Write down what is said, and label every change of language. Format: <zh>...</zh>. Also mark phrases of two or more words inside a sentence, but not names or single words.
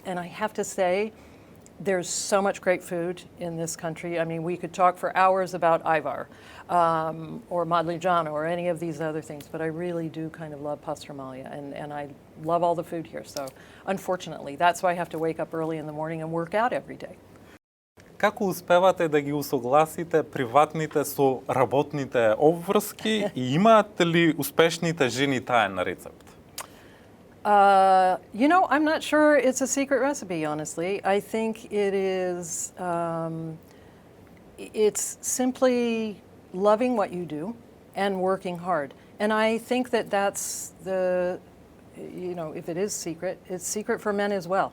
<en>And I have to say, there's so much great food in this country. I mean, we could talk for hours about Ivar or Madliđano or any of these other things, but I really do kind of love pastramalia, and I love all the food here. So unfortunately, that's why I have to wake up early in the morning and work out every day.</en> <mk>Како успевате да ги усогласите приватните со работните обврски и имаат ли успешните жени таен рецепт?</mk> <en>You know, I'm not sure it's a secret recipe, honestly. I think it is, it's simply loving what you do and working hard. And I think that that's the, you know, if it is secret, it's secret for men as well.</en>